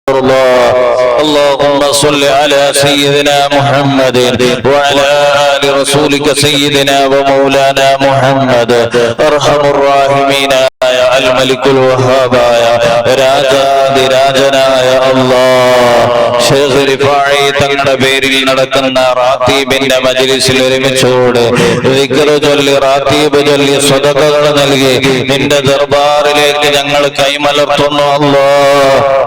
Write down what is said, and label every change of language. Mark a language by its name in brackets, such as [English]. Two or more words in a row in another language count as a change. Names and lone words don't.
[Arabic] اللهم صل على سيدنا محمد وعلى آل رسولك سيدنا ومولانا محمد أرحم الراحمين يا الملك الوهاب يا [Malayalam] രാജാതിരാജനായ അല്ലാഹ് ശൈഖ് റിഫാഈ തങ്ങളുടെ പേരിൽ നടക്കുന്ന റാത്തീബിന്റെ മജ്ലിസിൽ ഒരുമിച്ചോട് ദിക്ർ ചൊല്ലി റാത്തീബ് ചൊല്ലി സദഖകൾ നൽകി നിന്റെ ദർബാറിലേക്ക് ഞങ്ങൾ കൈമലർത്തുന്നു അല്ലാഹ്.